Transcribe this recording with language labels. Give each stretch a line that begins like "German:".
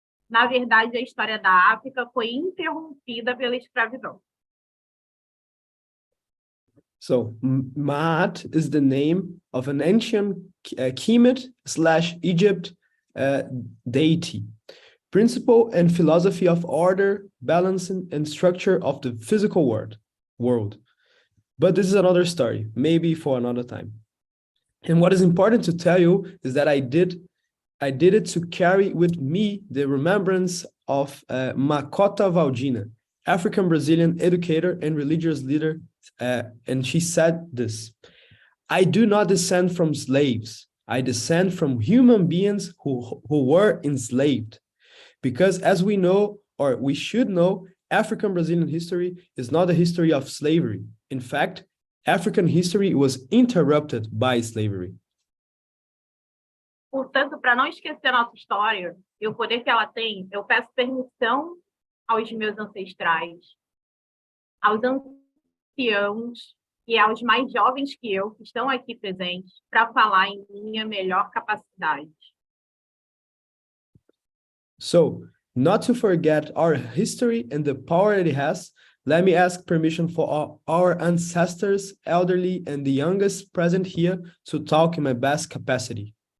Portuguese: Na verdade, a história da África foi interrompida pela escravidão.
English: So, Maat is the name of an ancient Kemet/Egypt deity, principle and philosophy of order, balance, and structure of the physical world. But this is another story, maybe for another time. And what is important to tell you is that I did it to carry with me the remembrance of Makota Valdina, African Brazilian educator and religious leader, and she said this: "I do not descend from slaves. I descend from human beings who were enslaved. Because as we know, or we should know, African Brazilian history is not a history of slavery. In fact, African history was interrupted by slavery."
Portuguese: Portanto, para não esquecer nossa história e o poder que ela tem, eu peço permissão aos meus ancestrais, aos anciãos e aos mais jovens que eu, que estão aqui presentes, para falar em minha melhor capacidade.
English: So, not to forget our history and the power that it has, let me ask permission for our ancestors, elderly, and the youngest present here to talk in my best capacity.